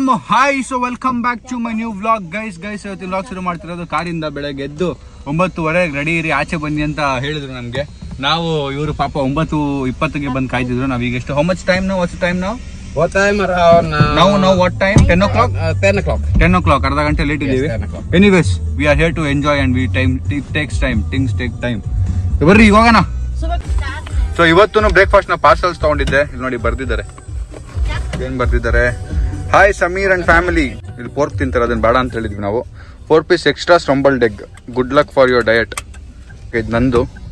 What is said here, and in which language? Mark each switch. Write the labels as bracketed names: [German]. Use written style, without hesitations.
[English] Hi, so welcome back to my new vlog guys. [Kannada] ಇವತ್ತು vlog ಶುರು ಮಾಡ್ತಿರೋದು ಕಾರಿಂದ. ಬೆಳಗ್ಗೆ ಎದ್ದು 9:30 ರೆಡಿ ಇರಿ, ಆಚೆ ಬನ್ನಿ ಅಂತ ಹೇಳಿದ್ರು ನಮ್ಗೆ. ನಾವು ಇವರು ಪಾಪ 9:20ಗೆ ಬಂದು ಕಾಯ್ತಿದ್ರು. ನಾವೀಗ ಎಷ್ಟು [English] how much time [Kannada] ನಾವು [English] what's time [Kannada] ನಾವು [English] What time around now what time 10 o'clock 10 o'clock [Kannada] ಅರ್ಧ ಗಂಟೆ ಲೇಟ್ ಇದ್ದೀವಿ. [English] Anyways we are here to enjoy and we time takes time things take time. [Kannada] ಬರ್ರಿ ಈಗ ಹೋಗೋಣ. ಸೊ ಇವತ್ತು ಬ್ರೇಕ್ಫಾಸ್ಟ್ ನ ಪಾರ್ಸಲ್ಸ್ ತಗೊಂಡಿದ್ದೆ. ಇಲ್ಲಿ ನೋಡಿ ಬರ್ದಿದ್ದಾರೆ, ಏನ್ ಬರ್ದಿದ್ದಾರೆ, [English] Hi Sameer and family. [Kannada] ಇಲ್ಲಿ ಪೋರ್ಕ್ ತಿಂತಾರೆ, ಅದನ್ನ ಬೇಡ ಅಂತ ಹೇಳಿದ್ವಿ ನಾವು. 4 piece extra ಸ್ಟ್ರಂಬಲ್ಡ್ egg, [English] Good luck for your diet. [Kannada] ಇದು ನಂದು.